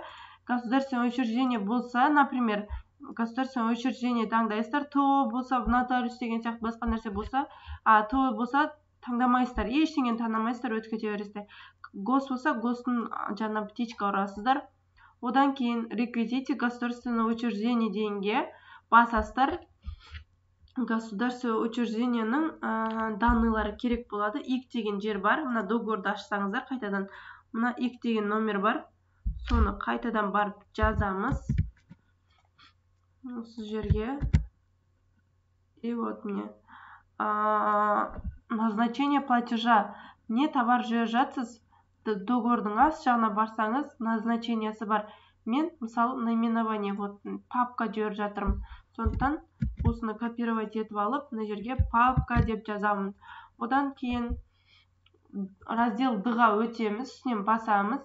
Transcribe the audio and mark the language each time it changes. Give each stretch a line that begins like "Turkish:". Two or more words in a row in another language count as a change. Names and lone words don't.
Russian: Государственное учреждение
Kazakh: болса, например,
Russian: государственное учреждение
Kazakh: таңдайсыздар, ТО болса, нотариус деген сияқты басқа нәрсе болса, ТО болса таңдамайсыздар, ештеңені таңдамайсыздар, өтіп кете бересіздер. Гос болса, Гостың жаңа птичка ұрасыздар. Одан кейін
Russian: реквизиты государственного учреждения
Kazakh: дегенге басасыздар.
Russian: Государственное учреждениенің
Kazakh: данныйлары керек болады. X деген жер бар. Мына договорды ашсаңыздар, қайтадан мына X деген номер бар. Соны қайтадан барып жазамыз. Осы жерге.
Russian: И вот мне. Назначение платежа.
Kazakh: Не товар жіберіп жатсыз? Договордың ас жағына барсаңыз, назначениесі бар. Мен, мысалы,
Russian: наименование, вот,
Kazakh: папка жіберіп жатырмын. Сондықтан осыны копировать етіп алып, мына жерге папка деп жазамын. Одан кейін раздел D-ға өтеміз, үстінен басамыз.